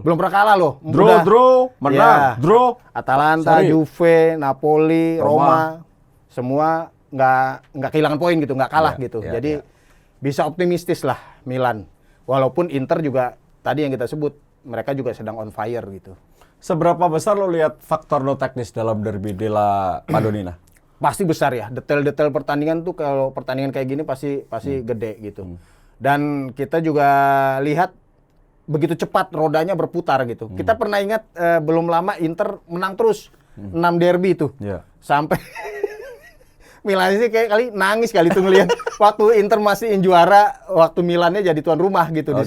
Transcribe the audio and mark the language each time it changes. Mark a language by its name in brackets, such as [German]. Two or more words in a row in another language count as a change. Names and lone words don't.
[Indonesian] Belum pernah kalah loh. Draw, menang, Ya. draw. Atalanta, Sorry. Juve, Napoli, Roma. Roma, semua nggak kehilangan poin gitu, nggak kalah Ya, gitu. ya, Jadi ya. bisa optimistis lah Milan. Walaupun Inter juga tadi yang kita sebut mereka juga sedang [English] on fire [Indonesian] gitu. Seberapa besar lo lihat faktor no teknis dalam derby della Madonnina? Pasti besar ya. Detail-detail pertandingan tuh kalau pertandingan kayak gini pasti gede gitu. Dan kita juga lihat begitu cepat rodanya berputar gitu. Kita pernah ingat belum lama Inter menang terus 6 derby itu. Ya. Sampai Milan sih kayak kali nangis kali tuh ngelihat waktu Inter masih juara, waktu Milannya jadi tuan rumah gitu di